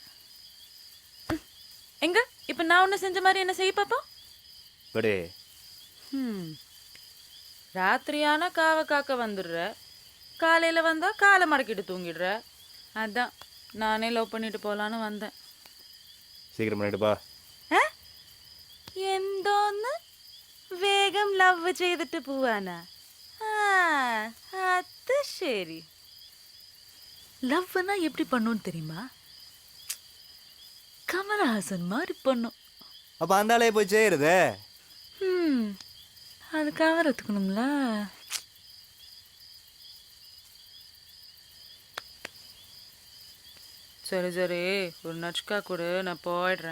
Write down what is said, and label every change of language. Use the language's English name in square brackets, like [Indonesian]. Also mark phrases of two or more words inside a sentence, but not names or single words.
[Tamil] எங்க இப்போ நான் ஒன்று செஞ்ச மாதிரி என்ன செய்ய பாப்போம். ராத்திரியான காவை காக்க வந்துடுற, காலையில் வந்தால் காலை மடக்கிட்டு தூங்கிடுற. அதான் நானே லவ் பண்ணிட்டு போகலான்னு வந்தேன். சீக்கிரம் பண்ணிட்டுப்பா. [Malayalam] എന്തോന്ന് വേഗം ലവ് ചെയ്തിട്ട് പോവാനാ? അത് ശരി. [Tamil] லவ்னா எப்படி பண்ணுன்னு தெரியுமா? கமலஹாசன் மாதிரி பண்ணும். அப்போ அந்த ஆளே போய் செய்யறது. அது கவர் எடுத்துக்கணும்ல. சரி சரி, ஒரு நச்சுக்கா கொடு, நான் போயிடுறேன்.